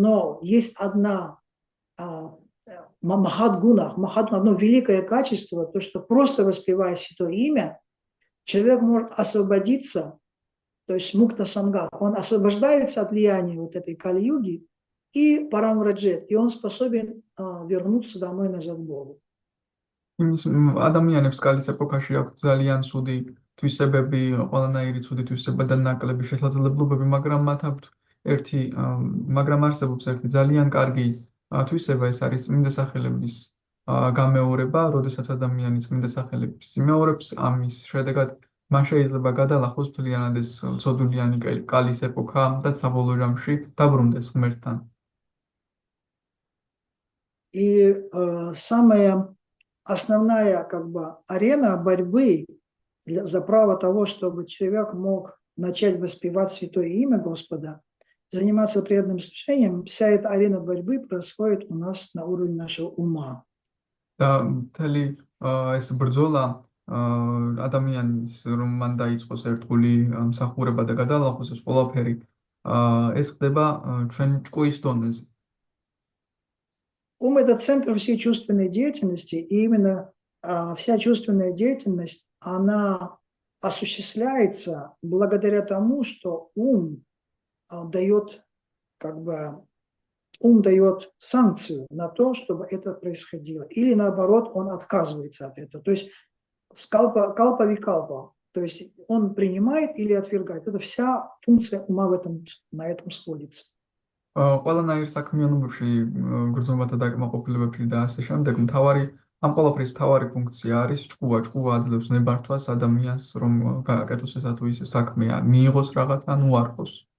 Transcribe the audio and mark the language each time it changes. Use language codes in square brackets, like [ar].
[ru] Но есть одна Махадгуна, одно великое качество, то, что просто воспевая святое имя, человек может освободиться, то есть мукта сангах, он освобождается от влияния вот этой кали-юги и парамраджет, и он способен вернуться домой назад к Богу. [ka] ადამიანებს კალის ეპოქაში აქვს ძალიან ცუდი თვისებები, ყველანაირი ცუდი თვისება და ნაკლები შესაძლებლობები, მაგრამ არსებობს ერთი ძალიან კარგი თვისება, ეს არის წმინდა სახელების გამეორება, როდესაც ადამიანი წმინდა სახელების იმეორებს, ამის შედეგად მან შეიძლება გადალახოს მთლიანად ეს ცოდულიანი კალის ეპოქა და საბოლოო ჯამში დაბრუნდეს ღმერთთან. [ru] И самое основная как бы арена борьбы за право того, чтобы человек мог начать воспевать святое имя Господа, заниматься преданным служением, вся эта арена борьбы происходит у нас на уровне нашего ума. [ka] და მთელი ეს ბრძოლა ადამიანის რომ მან დაიწყოს ერთგული მსახურება და გადალახოს ეს ყველაფერი ეს ხდება ჩვენ ჭკუის დონეზე. [ru] Ум – это центр всей чувственной деятельности, и именно вся чувственная деятельность, она осуществляется благодаря тому, что ум дает, как бы, ум дает санкцию на то, чтобы это происходило. Или наоборот, он отказывается от этого. То есть калпа-викалпа. То есть он принимает или отвергает. Это вся функция ума на этом сходится. [ka] ყველანაირ საქმიანობებში, გრძნობათა დაკმაყოფილებებში და ასე შემდეგ, ამ ყველაფრის მთავარი ფუნქცია არის ჭკუა. ჭკუა აძლევს ნებართვას ადამიანს, რომ გააკეთოს ესა თუ ისე საქმე, მიიღოს რაღაცა, ან უარყოს.